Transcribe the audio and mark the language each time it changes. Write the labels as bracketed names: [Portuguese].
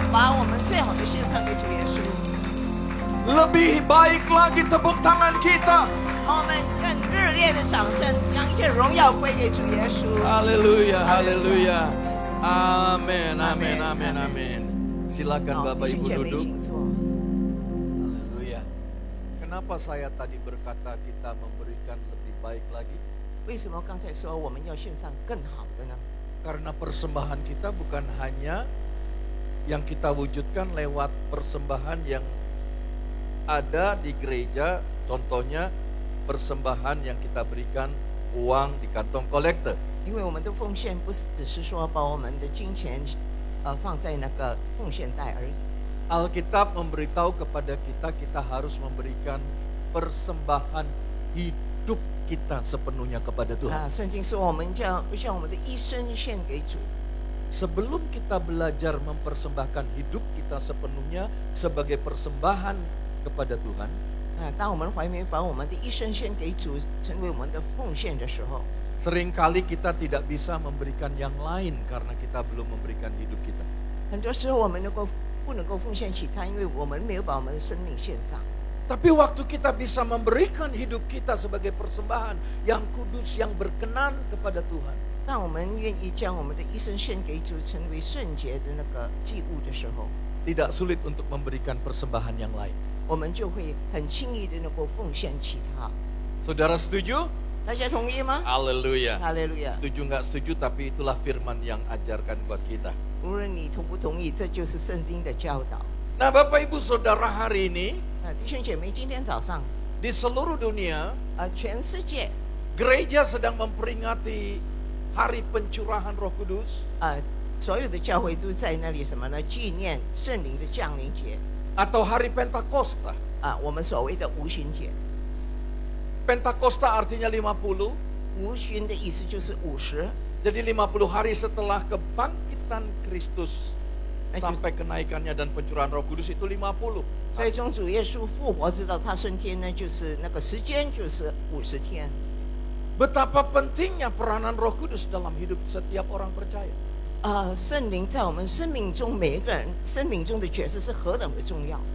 [Chinese] 把我们最好的献上给主耶稣。 [Indonesian] Lebih baik lagi tepuk tangan kita. [Chinese] 我们更热烈的掌声，将一切荣耀归给主耶稣。 [Indonesian] Haleluya, haleluya. Amin, amin, amin, amin. Silakan [Chinese] 好， [Indonesian] Bapak [Chinese] 弟兄 [Indonesian] Ibu [Chinese] 姐妹 [Indonesian] duduk. [Chinese] 请坐。 [Indonesian] Haleluya. Kenapa saya tadi berkata kita memberikan lebih baik lagi? [Chinese] 为什么刚才说我们要献上更好的呢？ [Indonesian] Karena persembahan kita bukan hanya yang kita wujudkan lewat persembahan yang ada di gereja, contohnya persembahan yang kita berikan uang di kantong kolektor. [Chinese] 因为我们的奉献不是只是说把我们的金钱放在那个奉献袋而已。 [Indonesian] Alkitab memberitahu kepada kita, kita harus memberikan persembahan hidup kita sepenuhnya kepada Tuhan. [Chinese] 圣经说我们将我们的一生献给主。 [Indonesian] Sebelum kita belajar mempersembahkan hidup kita sepenuhnya sebagai persembahan kepada Tuhan, [Chinese] 当我们怀缅把我们的一生献给主，成为我们的奉献的时候， [Indonesian] seringkali kita tidak bisa memberikan yang lain karena kita belum memberikan hidup kita. [Chinese] 很多时候我们不能够奉献其他，因为我们没有把我们的生命献上。 [Indonesian] Tapi waktu kita bisa memberikan hidup kita sebagai persembahan yang kudus, yang berkenan kepada Tuhan, [Chinese] 当我们愿意将我们的一生献给主，成为圣洁的那个祭物的时候， [Indonesian] tidak sulit untuk memberikan persembahan yang lain. [Chinese] 我们就会很轻易的能够奉献其他。 [Indonesian] Saudara setuju? [Chinese] 大家同意吗？ [Indonesian] Haleluya. [Chinese] 哈利路亚！ [Indonesian] Setuju nggak setuju, tapi itulah firman yang ajarkan buat kita. [Chinese] 无论你同不同意，这就是圣经的教导。 [Indonesian] Nah Bapak Ibu Saudara, hari ini [Chinese] 弟兄姐妹，今天早上 [Indonesian] di seluruh dunia [Chinese] 全世界 [Indonesian] gereja sedang memperingati Hari Pencurahan Roh Kudus [Chinese] 所有的教会都在那里什么呢？纪念圣灵的降临节 [Indonesian] atau Hari Pentakosta. [Chinese] 我们所谓的无旬节。 [Indonesian] Pentakosta artinya 50. [Chinese] 无旬的意思就是50。 [Indonesian] Jadi 50 hari setelah kebangkitan Kristus sampai kenaikannya dan pencurahan Roh Kudus itu 50. [Chinese] 所以从主耶稣复活直到他升天呢，就是那个时间就是50天。 [Indonesian] Betapa pentingnya peranan Roh Kudus dalam hidup setiap orang percaya. [Chinese] 圣灵在我们生命中每一个人生命中的角色是何等的重要。